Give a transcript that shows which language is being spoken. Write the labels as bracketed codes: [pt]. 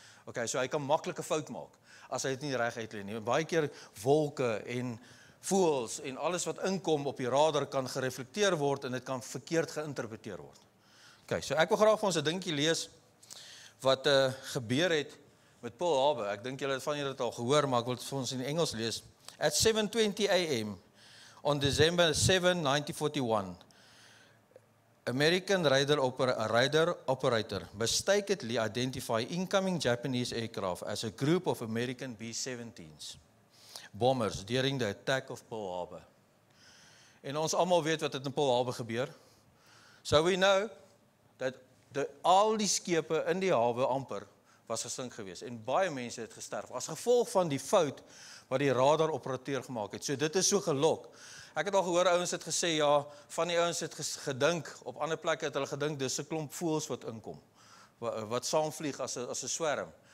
[af] Okay, so hy kan maklike fout maak as hy dit nie reg uit lê nie. Baie keer wolke en voëls en alles wat inkom op die radar kan gereflekteer word en dit kan verkeerd geïnterpreteer word. Okay, so ek wil graag vir ons 'n dingetjie lees wat gebeur het met Paul Harbour. Ek dink julle van julle het al gehoor, maar ek wil dit vir ons in Engels lees. [en] At 7:20 a.m. on December 7, 1941, American radar operator mistakenly identified incoming Japanese aircraft as a group of American B-17s bombers during the attack of Pearl Harbor. [af] En ons almal weet wat het in Pearl Harbor gebeur. [en] So we know that [af] al die skepe in die hawe amper was gesink gewees en baie mense het gesterf as gevolg van die fout wat die radar operateur gemaak het. So dit is so gelok. Ek het al gehoor ouens het gesê ja, van die ouens het gedink op ander plekke het hulle gedink dis 'n klomp voëls wat inkom wat saamvlieg as 'n swerm.